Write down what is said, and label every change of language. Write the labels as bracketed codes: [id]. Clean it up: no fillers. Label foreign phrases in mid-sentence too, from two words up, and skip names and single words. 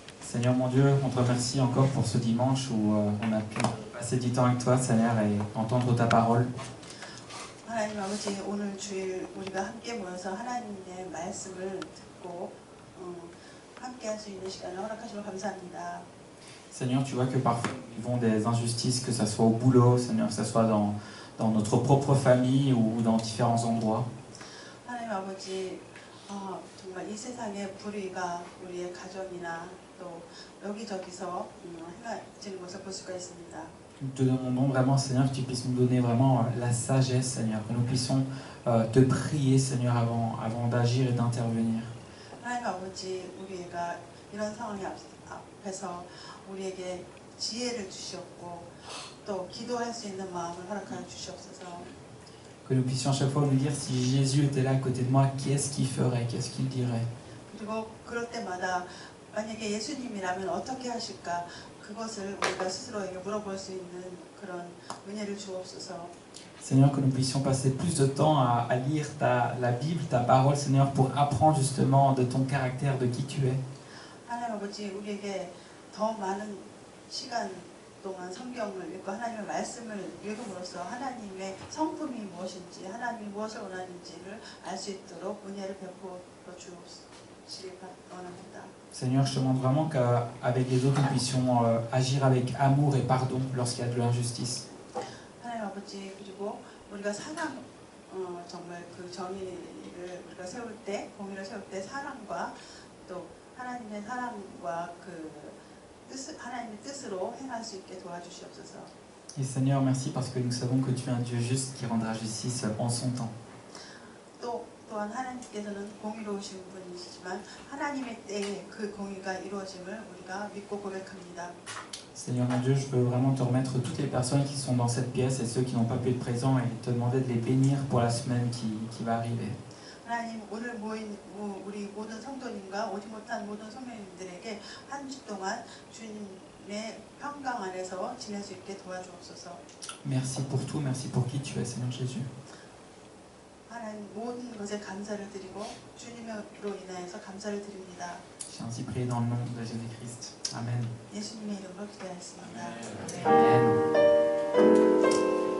[fr] Seigneur mon Dieu, on te remercie encore pour ce dimanche où on a pu passer du temps avec toi, Seigneur, et entendre ta parole. [ko] 하나님 아버지, 오늘 주일 우리가 함께 모여서 하나님의 말씀을 듣고 함께 할 수 있는 시간을 허락하시고 감사합니다. [fr] Seigneur, tu vois que parfois nous vivons des injustices, que ce soit au boulot, Seigneur, que ce soit dans notre propre famille ou dans différents endroits. [ko] 하나님 아버지, 정말 이 세상의 불의가 우리의 가정이나 또 여기저기서 행해지는 것을 볼 수가 있습니다. [fr] Nous te demandons vraiment, Seigneur, que tu puisses nous donner vraiment la sagesse, Seigneur, que nous puissions te prier, Seigneur, avant d'agir et d'intervenir. [ko] 하나님 아버지, 우리가 이런 상황이 앞에서 우리에게 지혜를 주시옵고 또 기도할 수 있는 마음을 허락하여 주시옵소서. [fr] Que nous puissions à chaque fois nous dire si Jésus était là à côté de moi, qu'est-ce qu'il ferait, qu'est-ce qu'il dirait. [ko] 그리고 그럴 때마다 만약에 예수님이라면 어떻게 하실까 그것을 우리가 스스로에게 물어볼 수 있는 그런 은혜를 주옵소서. [fr] Seigneur, que nous puissions passer plus de temps à lire la Bible, ta parole, Seigneur, pour apprendre justement de ton caractère, de qui tu es. [ko] 하나님 아버지, 우리에게 더 많은 시간 동안 성경을 읽고 하나님의 말씀을 읽음으로써 하나님의 성품이 무엇인지 하나님이 무엇을 원하는지를 알 수 있도록 은혜를 베풀어 주시기 원합니다. [fr] Seigneur, je te demande vraiment qu'avec les autres, nous puissions agir avec amour et pardon lorsqu'il y a de l'injustice. [ko] 하나님 아버지, 그리고 우리가 사랑, 정말 그 정의를 우리가 세울 때, 공의를 세울 때 사랑과 또 하나님의 사랑과 하나님의 뜻으로 행할 수 있게 도와주시옵소서. [fr] Et Seigneur, merci parce que nous savons que tu es un Dieu juste qui rendra justice en son temps. [ko] 또한 하나님께서는 공의로우신 분이시지만 하나님의 때에 그 공의가 이루어짐을 우리가 믿고 고백합니다. [fr] Seigneur mon Dieu, je veux vraiment te remettre toutes les personnes qui sont dans cette pièce et ceux qui n'ont pas pu être présents et te demander de les bénir pour la semaine qui va arriver. [ko] 하나님, 오늘 모인 우리 모든 성도님과 오지 못한 모든 성도님들에게 한 주 동안 주님의 평강 안에서 지낼 수 있게 도와주옵소서. [fr] Merci pour tout, merci pour qui tu es, Seigneur Jésus. [ko] 하나님, 모든 것에 감사를 드리고 주님으로 인하여서 감사를 드립니다. [fr] J'ai ainsi prié dans le nom de Jésus-Christ. Amen. [ko] 예수님의 이름으로 기도하였습니다. Amen.